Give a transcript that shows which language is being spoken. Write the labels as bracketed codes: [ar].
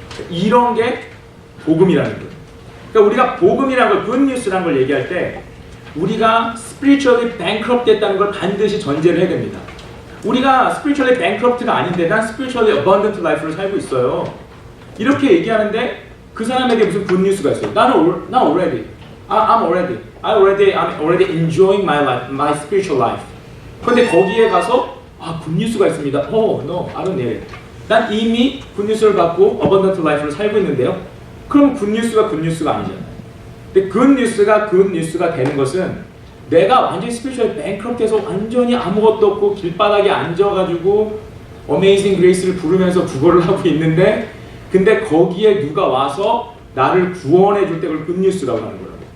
[ko] 이런 게 복음이라는 거예요. 그러니까 우리가 복음이라는 걸, good news라는 걸 얘기할 때 우리가 spiritually bankrupt 됐다는 걸 반드시 전제를 해야 됩니다. 우리가 spiritually bankrupt가 아닌데 난 spiritually abundant life를 살고 있어요. 이렇게 얘기하는데 그 사람에게 무슨 good news가 있어요. [en] I'm already enjoying my life, my spiritual life. [ko] 그런데 거기에 가서 good news가 있습니다. [en] No, I don't need it. [ko] 난 이미 good news를 받고 abundant life를 살고 있는데요. 그럼 good news가 good news가 아니잖아요. 근데 good news가 되는 것은 내가 완전히 spiritual bankrupt해서 완전히 아무것도 없고 길바닥에 앉아가지고 Amazing Grace를 부르면서 구걸을 하고 있는데 근데 거기에 누가 와서 나를 구원해 줄 때 그걸 good news라고 하는 거라고.